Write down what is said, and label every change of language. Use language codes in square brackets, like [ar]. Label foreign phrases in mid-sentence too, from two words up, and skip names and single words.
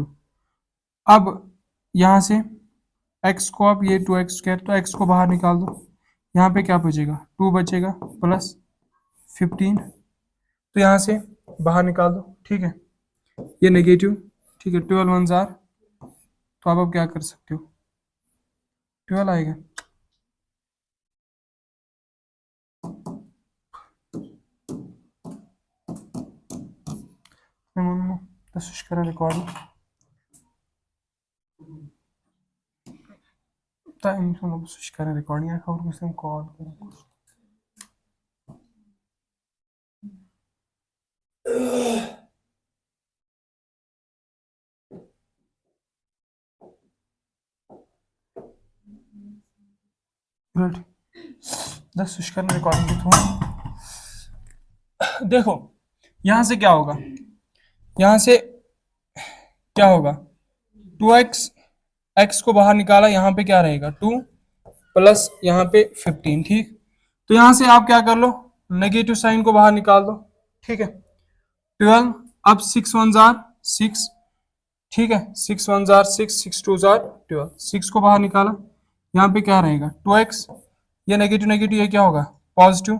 [hi] अब यहाँ से x को आप ये 2x² तो x को बाहर निकाल दो, यहाँ पे क्या बचेगा 2 बचेगा प्लस 15, तो यहाँ से बाहर निकाल दो, ठीक है, ये नेगेटिव, ठीक है, 12 1 जार, तो आप अब क्या कर सकते हो 12 आएगा। [de] das ist gerade recording. [pt] Tá, então não preciso ficar recording, acabo com esse call. [en] Good. [hi] दस स्विच करना रिकॉर्डिंग के थ्रू। देखो यहां से क्या होगा, यहां से क्या होगा 2x, x को बाहर निकाला, यहाँ पे क्या रहेगा 2 प्लस यहाँ पे 15, ठीक, तो यहां से आप क्या कर लो [en] negative sign [hi] को बाहर निकाल दो, ठीक है, 12, अब 6 1 जार 6, ठीक है, 6 1 जार 6, 6 2 जार 12, 6 को बाहर निकाला, यहाँ पे क्या रहेगा 2x, ये [en] negative negative [hi] ये क्या होगा पॉजिटिव।